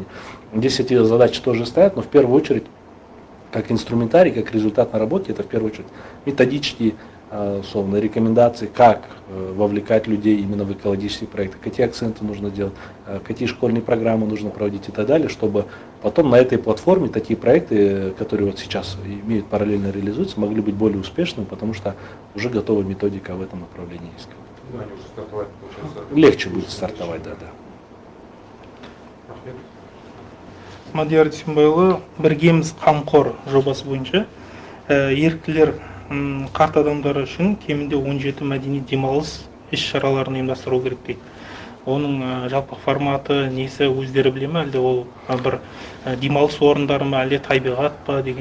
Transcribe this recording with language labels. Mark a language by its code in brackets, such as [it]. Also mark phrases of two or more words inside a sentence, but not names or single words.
[ru] Здесь эти задачи тоже стоят, но в первую очередь, как инструментарий, как результат на работе, это в первую очередь методические, условно, рекомендации, как вовлекать людей именно в экологические проекты, какие акценты нужно делать, какие школьные программы нужно проводить и так далее, чтобы потом на этой платформе такие проекты, которые вот сейчас имеют параллельно реализуются, могли быть более успешными, потому что уже готова методика в этом направлении есть. Да, они уже стартовать, получается. Легче будет стартовать, да. [kk] Мадияр Исимбайұлы, Біргеміз қамқор жобасы бойынша еріктілер қарт адамдар үшін кемінде 17 мәдени демалыс іс-шараларын ұйымдастыру керек дейді. оның жалпы форматы несі өздері біле ме, әлде ол бір демалыс орындары ма, әлде табиғат па деген